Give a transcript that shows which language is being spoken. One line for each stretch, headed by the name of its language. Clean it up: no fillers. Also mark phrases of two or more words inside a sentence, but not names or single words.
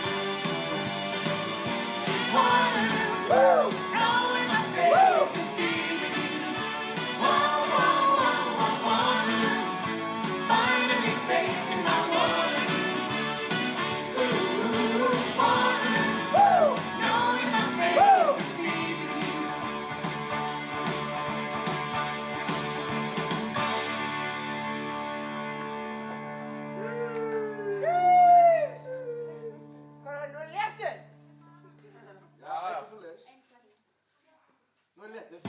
English: Waterloo, knowing my fate is to be with you. Waterloo, finally facing my Waterloo. Waterloo, knowing my fate is to be with you.
Icelandic: Hvað er nú léttur? Já, eitthvað svoleiðis. Nú er léttur.